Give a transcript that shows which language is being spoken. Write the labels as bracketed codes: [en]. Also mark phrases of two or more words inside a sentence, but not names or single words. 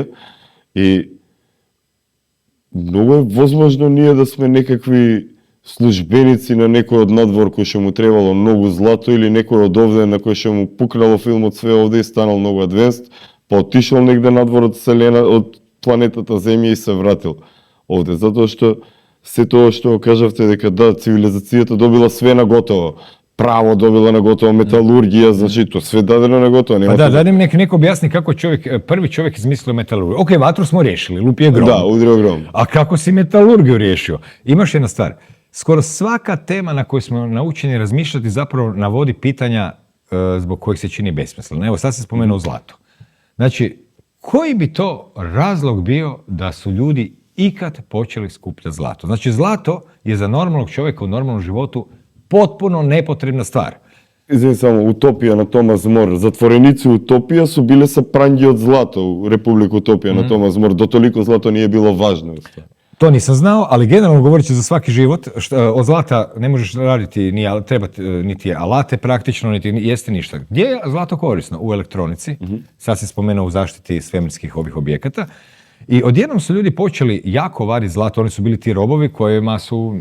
[mk] И многу е возможно ние да сме некакви службеници на некој од надвор кој што му требало многу злато или некој од овде на кој што му пукнало филмот све овде и станал многу адвенст, па отишол негде надвор од Вселена, од планетата Земја и се вратил овде. Затоа што се тоа што кажавте дека да, цивилизацијата добила све на готово. Право добила на готово, металургија, значи тоа све дадено на готово. [hr] Pa da mi neko objasni kako prvi čovjek izmislio metalurgiju. Ok, vatru smo riješili, lupi je grom. Da, udrio grom. A kako si metalurgiju riješio? Imaš jedna stvar. Skoro svaka tema na kojoj smo naučeni razmišljati zapravo navodi pitanja zbog kojih se čini besmisleno. Evo, sad se spomenuo zlato. Znači, koji bi to razlog bio da su ljudi ikad počeli skupljati zlato? Znači, zlato je za normalnog čovjeka u normalnom životu potpuno nepotrebna stvar. [mk] Извини само, утопија на Томас Мор. Затвореници утопија су биле се пранги од злато у Република Утопија на Томас Мор. Дотолико злато [hr] nije bilo važno. To nisam znao, ali generalno govoreći za svaki život, od zlata ne možeš raditi, trebati niti alate praktično, niti jesti ništa. Gdje je zlato korisno? U elektronici. Sad se spomenuo u zaštiti svemirskih ovih objekata. I odjednom su ljudi počeli jako vaditi zlato, oni su bili ti robovi kojima su...